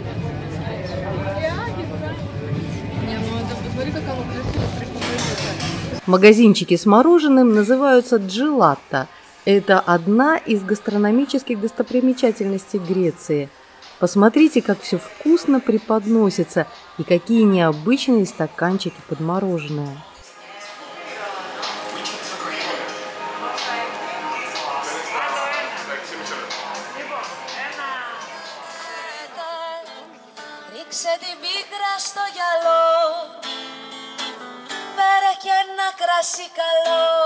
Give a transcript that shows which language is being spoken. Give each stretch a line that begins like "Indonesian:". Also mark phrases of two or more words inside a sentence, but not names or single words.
Russian: Магазинчики с мороженым называются джелато. Это одна из гастрономических достопримечательностей Греции. Посмотрите, как все вкусно преподносится и какие необычные стаканчики под мороженое.
Greek: Ρίξε την πίκρα στο γυαλό, φέρε και ένα κρασί καλό.